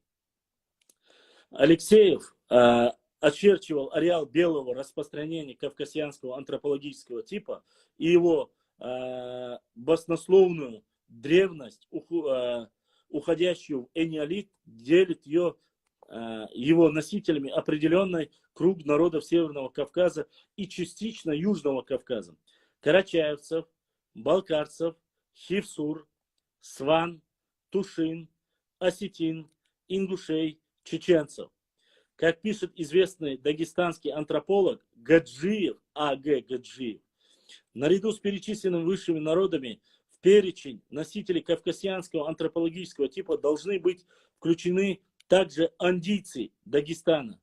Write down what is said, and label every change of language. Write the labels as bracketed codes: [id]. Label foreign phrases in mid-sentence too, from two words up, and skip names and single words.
[ru] Алексеев очерчивал ареал белого распространения кавказианского антропологического типа и его баснословную древность, уходящую в энеолит, делит его носителями определенный круг народов Северного Кавказа и частично Южного Кавказа. Карачаевцев, балкарцев, хивсур, сван, тушин, осетин, ингушей, чеченцев. Как пишет известный дагестанский антрополог Гаджиев, А.Г. Гаджиев, наряду с перечисленными высшими народами в перечень носителей кавказианского антропологического типа должны быть включены также андийцы Дагестана.